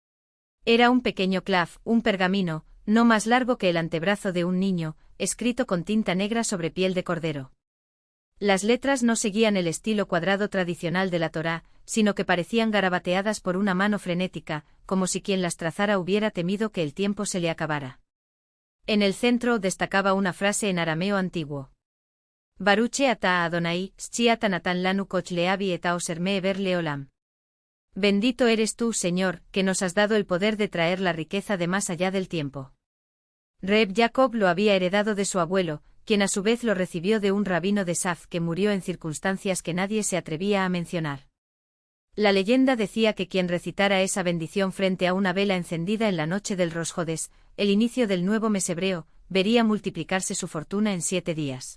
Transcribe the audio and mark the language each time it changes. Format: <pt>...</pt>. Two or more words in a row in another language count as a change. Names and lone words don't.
<es>Era un pequeño clav, un pergamino, no más largo que el antebrazo de un niño, escrito con tinta negra sobre piel de cordero. Las letras no seguían el estilo cuadrado tradicional de la Torá, sino que parecían garabateadas por una mano frenética, como si quien las trazara hubiera temido que el tiempo se le acabara. En el centro destacaba una frase en arameo antiguo.</es> <he>ברוך אתה אדוני שאתה נתן לנו כח להביא את העושר מעבר לעולם.</he> <es>Bendito eres tú, Señor, que nos has dado el poder de traer la riqueza de más allá del tiempo. Reb Jacob lo había heredado de su abuelo, quien a su vez lo recibió de un rabino de Saf que murió en circunstancias que nadie se atrevía a mencionar. La leyenda decía que quien recitara esa bendición frente a una vela encendida en la noche del Rosh Hodesh, el inicio del nuevo mes hebreo, vería multiplicarse su fortuna en 7 días.</es>